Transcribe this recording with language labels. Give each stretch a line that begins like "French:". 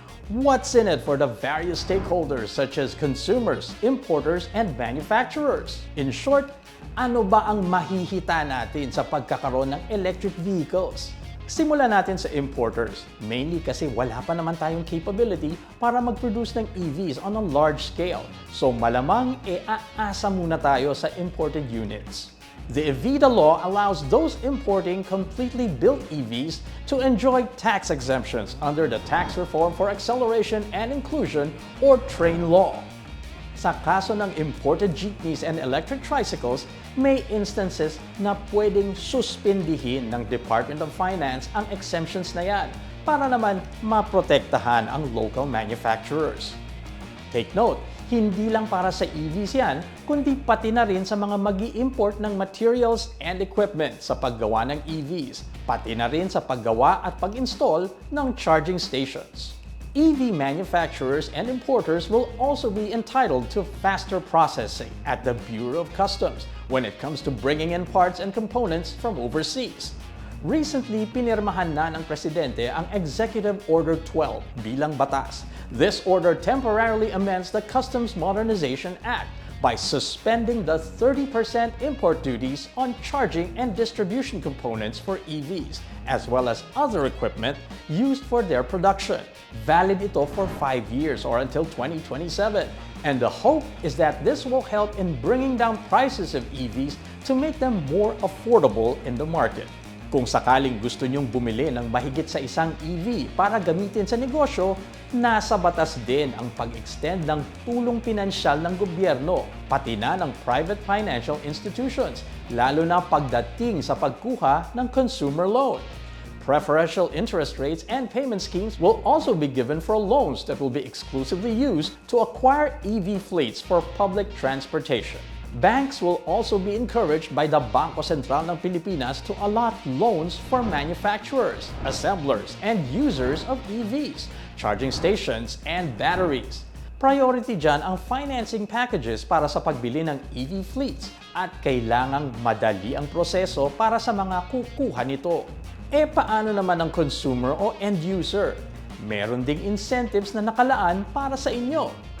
English: What's in it for the various stakeholders such as consumers, importers, and manufacturers? In short,
Filipino: ano ba ang mahihita natin sa pagkakaroon ng electric vehicles? Simulan natin sa importers, mainly kasi wala pa naman tayong capability para mag-produce ng EVs
English: on a large scale.
Filipino: So malamang aasa muna tayo sa imported units.
English: The EVIDA Law allows those importing completely built EVs to enjoy tax exemptions under the Tax Reform for Acceleration and Inclusion or TRAIN Law.
Filipino: Sa kaso ng
English: imported jeepneys and electric tricycles,
Filipino: may instances na pwedeng suspindihin ng Department of Finance ang exemptions na yan para naman maprotektahan ang local manufacturers.
English: Take note,
Filipino: hindi lang para sa EVs yan, kundi pati na rin sa mga mag-i-import ng materials and equipment sa paggawa ng EVs, pati na rin sa paggawa at pag-install ng charging stations.
English: EV manufacturers and importers will also be entitled to faster processing at the Bureau of Customs when it comes to bringing in parts and components from overseas.
Filipino: Recently, pinirmahan na ng Presidente ang Executive Order 12 bilang batas.
English: This order temporarily amends the Customs Modernization Act by suspending the 30% import duties on charging and distribution components for EVs, as well as other equipment used for their production. Valid
Filipino: ito
English: for 5 years or until 2027. And the hope is that this will help in bringing down prices of EVs to make them more affordable in the market.
Filipino: Kung sakaling gusto nyong bumili ng mahigit sa isang EV para gamitin sa negosyo, nasa batas din ang pag-extend ng tulong pinansyal ng gobyerno, pati na ng private financial institutions, lalo na pagdating sa pagkuha ng consumer loan.
English: Preferential interest rates and payment schemes will also be given for loans that will be exclusively used to acquire EV fleets for public transportation. Banks will also be encouraged by the Bangko Sentral ng Pilipinas to allot loans for manufacturers, assemblers, and users of EVs, charging stations, and batteries.
Filipino: Priority dyan ang financing packages para sa pagbili ng EV fleets at kailangang madali ang proseso para sa mga kukuha nito. Paano naman ang consumer o end user? Meron ding incentives na nakalaan para sa inyo.